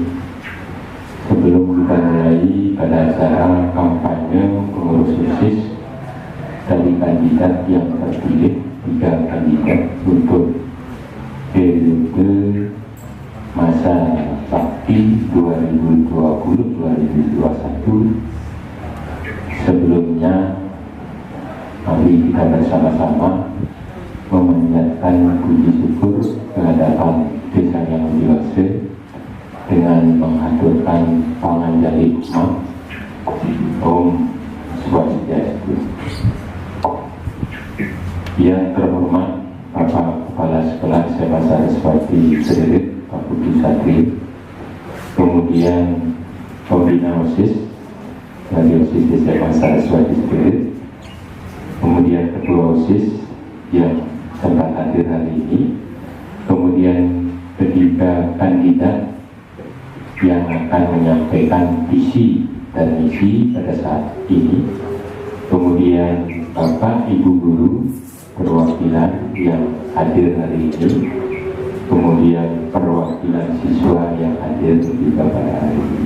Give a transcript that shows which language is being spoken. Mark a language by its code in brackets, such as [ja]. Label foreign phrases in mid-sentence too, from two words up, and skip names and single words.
[id] Sebelum kita mulai pada acara kampanye pengurus OSIS dari kandidat yang terpilih, 3 kandidat untuk periode masa bakti 2020-2021. Sebelumnya mari kita bersama-sama memanjatkan puji syukur kehadapan Desa Yang Wiwase dengan mengaturkan panganjali umat. [ban] Om Swastiastu. [id] Yang terhormat Bapak Kepala Sekolah SMA Saraswati Sederit Pak Budi Satrio, kemudian Pembina OSIS dari OSIS SMA Saraswati Sederit, kemudian Ketua OSIS yang sempat hadir hari ini, kemudian ketiga kandidat yang akan menyampaikan visi dan misi pada saat ini, kemudian Bapak Ibu Guru perwakilan yang hadir hari ini, kemudian perwakilan siswa yang hadir juga pada hari ini.